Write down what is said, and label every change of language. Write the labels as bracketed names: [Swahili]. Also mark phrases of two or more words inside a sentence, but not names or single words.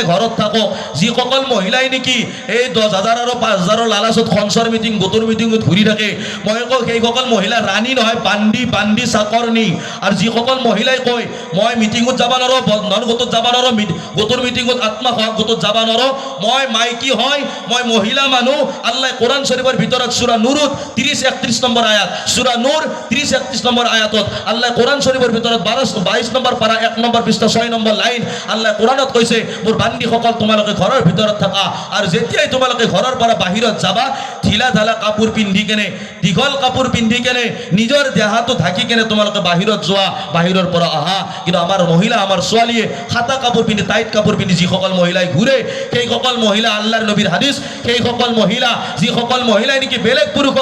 [Assamese] ঘৰত থাকক যিসকল মহিলাই নেকি এই 10,000 আৰু 5,000 লালাচত খনচৰ মিটিং গোটৰ মিটিঙত ঘূৰি থাকে মই কওঁ সেইসকল মহিলা ৰাণী নহয় বান্দি চাকৰনি আৰু যিসকল মহিলাই কয় মই মিটিঙত যাব নোৱাৰো বন্ধন গোটত যাব নোৱাৰো গোটৰ মিটিঙত আত্মসহায়ক গোটত যাব নোৱাৰো মই কি হয় মই মহিলা মানুহ আল্লাহ কোরআন শরীফের ভিতৰত সূরা নূরত 30-31 নম্বর আয়াত সূরা নূর 30-31 নম্বর আয়াতত আল্লাহ কোরআন শরীফের ভিতৰত 22 নম্বর পারা 1 নম্বর পৃষ্ঠা 6 নম্বর লাইন আল্লাহ কোরআনত কৈছে মোৰ বান্দি সকল তোমালোকে ঘৰৰ ভিতৰত থাকা আৰু যেতিয়াই তোমালোকে ঘৰৰ পৰা বাহিৰত যাবা ঢিলা ঢালা কাপোৰ পিন্ধি কেনে দীঘল কাপোৰ পিন্ধি কেনে নিজৰ দেহাটো ঢাকি কেনে তোমালোকে বাহিৰত যোৱা বাহিৰৰ পৰা আহা কিন্তু আমাৰ মহিলা আমাৰ ছোৱালীয়ে খাতা কাপোৰ পিন্ধি টাইট কাপোৰ পিন্ধি যিসকল মহিলাই ঘূৰে সেইসকল মহিলা আল্লাহৰ নবীৰ হাদিস সেইসকল মহিলা যিসকল মহিলাই নেকি বেলেগ পুৰুষক